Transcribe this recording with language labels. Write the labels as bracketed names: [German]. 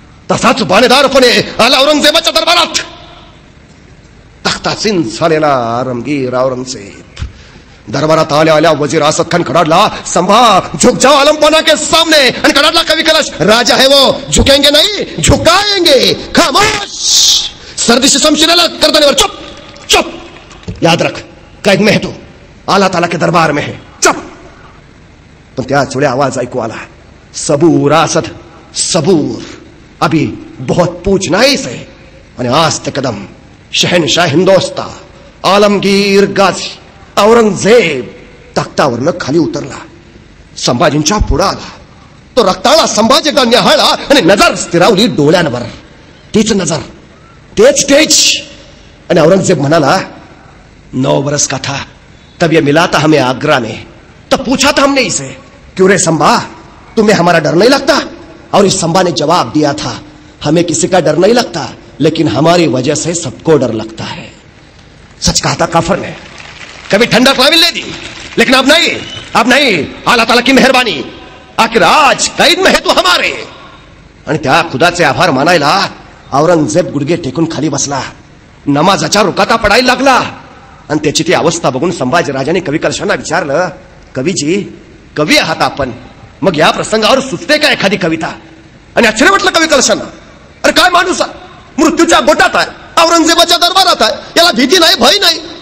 [Marathi] तसाच बाणेदारपणे आला औरंगजेबाच्या दरबारात. तख्तासीन झालेला आलमगीर औरंगजेब दरबारात आल्या आल्या वजीर असद खान खडाडला, [Hindi] संभा झुक जाओ आलमपना के सामने. [Marathi] आणि खडाडला [Hindi] कवि कलश, राजा है वो, झुकेंगे नहीं झुकाएंगे. खामोश. सर्दी से शमशीरेला गर्दनेवर. चुप चुप. याद रख, कैद में है तू, आला ताला के दरबार में है, चुप. [Marathi] पण त्याच वेळी आवाज ऐकू आला, [Hindi] सबूर असद सबूर, अभी बहुत पूछना है इसे. [Marathi] आणि आज ते कदम शहनशाह हिंदोस्ता आलमगीर गाजी औरंगजेब तख्तावरनं खाली उतरला. संभाजींच्या पुढे आला. तो रक्ताळा संभाजी एकदा निहाळला आणि नजर स्थिरावली डोळ्यांवर. तीच नजर, तेच तेज. आणि औरंगजेब म्हणाला, [Hindi] 9 बरस का था तब ये मिला था हमें आगरा में, तब पूछा था हमने इसे, क्यों रे संभा, तुम्हें हमारा डर नहीं लगता? और इस संभा ने जवाब दिया था, हमें किसी का डर नहीं लगता, लेकिन हमारी वजह से सबको डर लगता है. सच कहा था काफर ने, कभी ठंडक ना मिलने दी, लेकिन अब नहीं, अब नहीं. अल्लाह ताला की मेहरबानी, आखिर आज कैद में है तो हमारे. [Marathi] आणि त्या खुदाचे आभार मानायला औरंगजेब गुडघे टेकून खाली बसला. नमाजाच्या रुकाता पडायला लागला. आणि त्याची ती अवस्था बघून संभाजीराजाने कवी कलशांना विचारलं, कवीजी, कवी आहात आपण, मग या प्रसंगावर सुचते का एखादी कविता? आणि आश्चर्य वाटलं कवी कलशांना. अरे काय माणूस आहे, मृत्यूच्या गोटात आहे, औरंगजेबाच्या दरबारात आहे, याला भीती नाही, भय नाही.